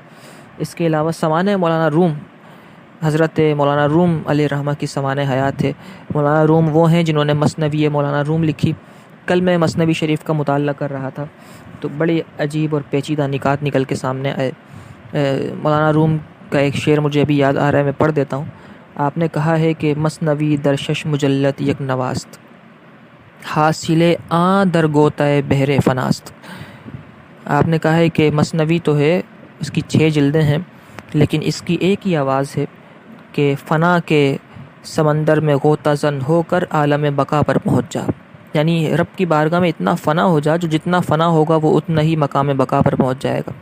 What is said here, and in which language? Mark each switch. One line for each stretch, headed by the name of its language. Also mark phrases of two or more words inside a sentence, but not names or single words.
Urdu: اس کے علاوہ سوانح مولانا روم، حضرت مولانا روم علیہ رحمہ کی سوانح حیات ہے۔ مولانا روم وہ ہیں جنہوں نے مثنوی مولانا روم لکھی۔ کل میں مثنوی شریف کا مطالعہ کر رہا تھا تو بڑی عجیب اور پیچیدہ نکات نکل کے سامنے آئے۔ مولانا روم کا ایک شعر مجھے ابھی یاد آ رہا ہے، میں پڑھ دیتا ہوں۔ آپ نے کہا ہے کہ
Persian: مثنوی در شش مجلد یک نواست، حاصل آن در گوتہ بحر فناست۔
Urdu: آپ نے کہا ہے کہ مثنوی تو ہے، اس کی 6 جلدیں ہیں، لیکن اس کی ایک ہی آواز ہے کہ فنا کے سمندر میں غوطہ زن ہو کر عالم بقا پر پہنچ جا، یعنی رب کی بارگاہ میں اتنا فنا ہو جا، جو جتنا فنا ہوگا وہ اتنا ہی مقام بقا پر پہنچ جائے گا۔